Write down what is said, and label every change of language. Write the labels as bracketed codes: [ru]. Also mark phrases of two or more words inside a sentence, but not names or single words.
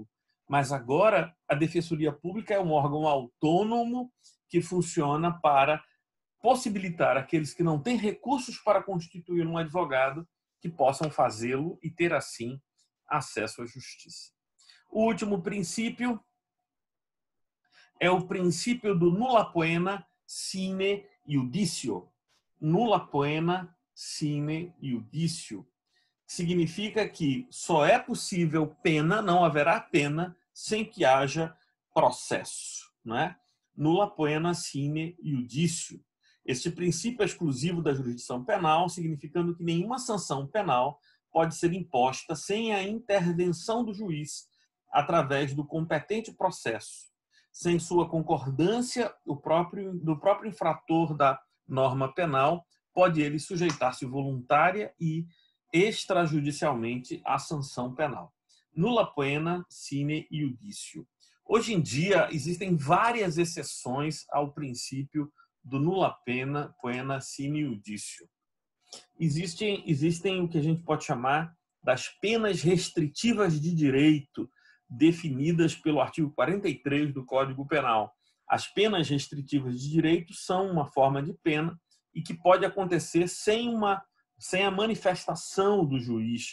[pt] Mas agora a Defensoria Pública é um órgão autônomo que funciona para possibilitar aqueles que não têm recursos para constituir um advogado que possam fazê-lo e ter assim acesso à justiça. O último princípio é o princípio do [la] nulla poena sine iudicio. Nulla poena sine iudicio [pt] significa que só é possível pena, não haverá pena, sem que haja processo, né? [la] Nulla poena sine iudicio. [pt] Este princípio é exclusivo da jurisdição penal, significando que nenhuma sanção penal pode ser imposta sem a intervenção do juiz através do competente processo. Sem sua concordância, do próprio infrator da norma penal, pode ele sujeitar-se voluntária e extrajudicialmente à sanção penal. [la] Nulla poena sine iudicio. [pt] Hoje em dia, existem várias exceções ao princípio do [la] nulla poena sine iudicio. [pt] Existem o que a gente pode chamar das penas restritivas de direito, definidas pelo artigo 43 do Código Penal. As penas restritivas de direito são uma forma de pena e que pode acontecer sem a manifestação do juiz.